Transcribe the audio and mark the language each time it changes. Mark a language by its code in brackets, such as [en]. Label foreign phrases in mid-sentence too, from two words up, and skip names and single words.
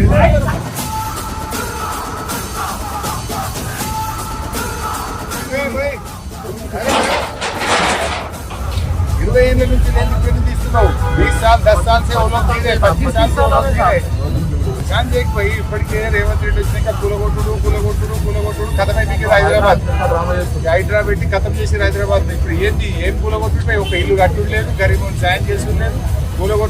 [te] 20 ఏళ్ళ నుంచి నేను పెళ్లి తీస్తున్నావు. [hi] 20 साल 10 साल से वो लोग नहीं रहे, 25 साल से वो लोग नहीं रहे. ध्यान देख भाई, [te] ఇప్పటికే రేవంత్ రెడ్డి వచ్చినాక కూలగొట్టుడు కథం అయిపోయింది హైదరాబాద్ పెట్టి కథం చేసి హైదరాబాద్. ఇప్పుడు ఏంది ఏం కూలగొట్టుడు? ఒక ఇల్లు కట్టుడు లేదు, గరీబ్ సాయం చేసుకుని లేదు, కూలగొట్టు